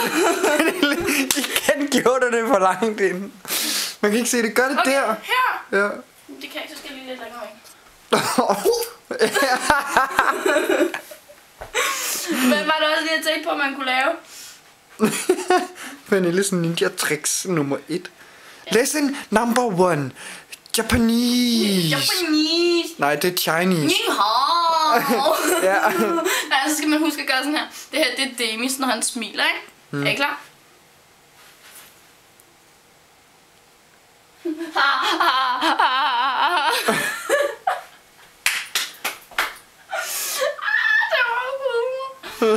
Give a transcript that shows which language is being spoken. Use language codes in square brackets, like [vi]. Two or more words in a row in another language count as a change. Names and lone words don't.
[da] Igen gjorde du det for langt ind. Man kan ikke se det. Gør det Okay, der. her. Ja. Det kan jeg ikke, så skal jeg lige lidt længere væk. Men var det også lige at tænke på, at man kunne lave? Pernilles ninja tricks nummer 1. [en] Lesson number 1. Japanese. Japanese. [da] Nej, det er Chinese. [zh] 你好. [da] Ja. Ja, så skal man huske at gøre sådan her. Det her, det er Demis, når han smiler, ikke? Er I klar? Det var humor.